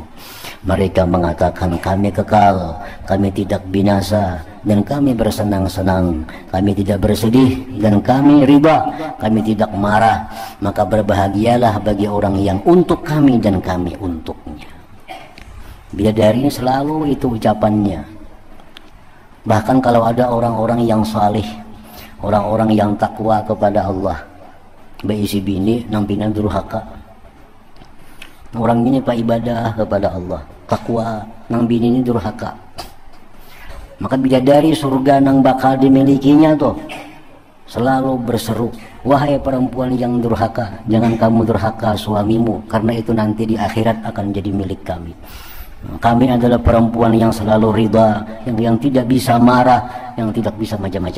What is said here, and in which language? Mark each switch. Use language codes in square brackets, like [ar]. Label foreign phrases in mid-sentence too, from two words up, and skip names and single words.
[id] Mereka mengatakan, kami kekal, kami tidak binasa, dan kami bersenang-senang, kami tidak bersedih, dan kami riba, kami tidak marah. Maka berbahagialah bagi orang yang untuk kami dan kami untuknya. Bidadari selalu itu ucapannya. Bahkan kalau ada orang-orang yang salih, orang-orang yang takwa kepada Allah, [bjn] beisi bini nampinan durhaka. Orang ini pak ibadah kepada Allah, takwa, nang bini ini durhaka. [id] Maka bidadari surga nang bakal dimilikinya tuh selalu berseru, wahai perempuan yang durhaka, jangan kamu durhaka suamimu, karena itu nanti di akhirat akan jadi milik kami. Kami adalah perempuan yang selalu ridha, yang tidak bisa marah, yang tidak bisa macam-macam.